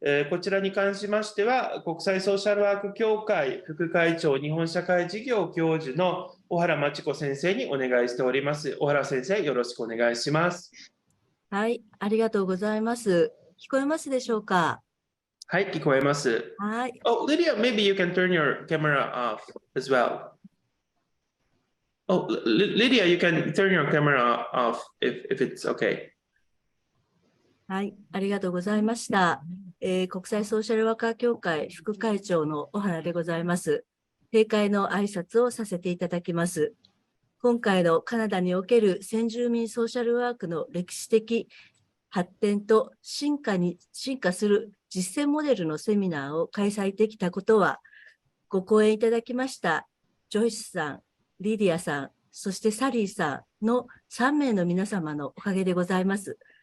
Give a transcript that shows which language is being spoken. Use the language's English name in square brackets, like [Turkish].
[Japanese] こちらに関しましては、国際ソーシャルワーク協会副会長日本社会事業教授の小原真知子先生にお願いしております。小原先生、よろしくお願いします。はい、ありがとうございます。聞こえますでしょうか？はい、聞こえます。はい。 [English] Oh, Lydia, maybe you can turn your camera off as well. Oh, Lydia, you can turn your camera off if it's okay. [Japanese] はい、ありがとうございました。国際ソーシャルワーカー協会副会長の小原でございます。閉会の挨拶をさせていただきます。今回のカナダにおける先住民ソーシャルワークの歴史的発展と進化する実践モデルのセミナーを開催できたことは、ご講演いただきましたジョイスさん、リディアさん、そしてサリーさんの3名の皆様のおかげでございます。